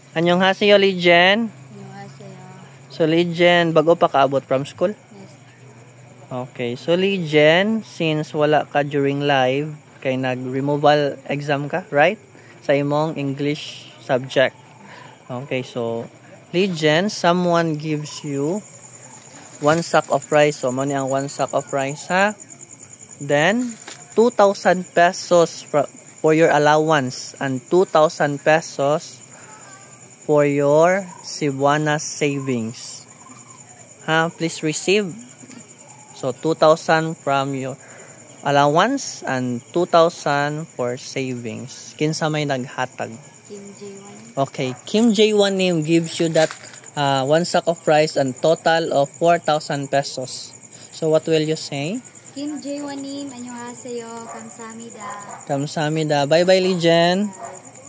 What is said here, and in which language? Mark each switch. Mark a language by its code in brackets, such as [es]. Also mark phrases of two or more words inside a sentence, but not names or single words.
[ceb] Annyeonghaseyo, Lijen. So, Lijen, bago pa kaabot [en] from school? Yes. Okay. So, [ceb] Lijen, since wala ka [en] during live, [ceb] kay nag- [en] removal exam [ceb] ka, right? Sa imong [en] English subject. [ceb] Okay. [en] So, Lijen, someone gives you 1 sack of rice. So, money ang 1 sack of rice, ha? Then, 2,000 pesos for your allowance and 2,000 pesos for your Cebuana savings. Please receive. So 2,000 from your allowance and 2,000 for savings. [ceb] Kinsa may naghatag? Kim J1. [en] Okay, Kim J1 name gives you that 1 sack of rice and total of 4,000 pesos. So what will you say? [ko] Kim J1님, 안녕하세요. 감사합니다. [en] Kamsahamnida. Bye bye, Lijen.